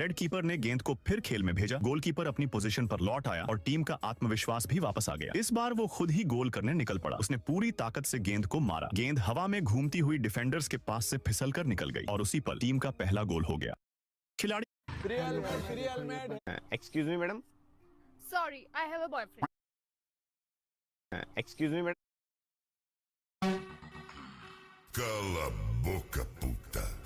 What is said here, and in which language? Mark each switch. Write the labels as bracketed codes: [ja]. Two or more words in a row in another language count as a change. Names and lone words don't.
[hi] रेड कीपर ने गेंद को फिर खेल में भेजा। गोलकीपर अपनी पोजीशन पर लौट आया और टीम का आत्मविश्वास भी वापस आ गया। इस बार वो खुद ही गोल करने निकल पड़ा। उसने पूरी ताकत से गेंद को मारा। गेंद हवा में घूमती हुई डिफेंडर्स के पास से फिसल कर निकल गई और उसी पल टीम का पहला गोल हो गया। खिलाड़ी [en] excuse me madam. Sorry, I have a boyfriend. excuse me madam. [pt] Cala a boca, puta.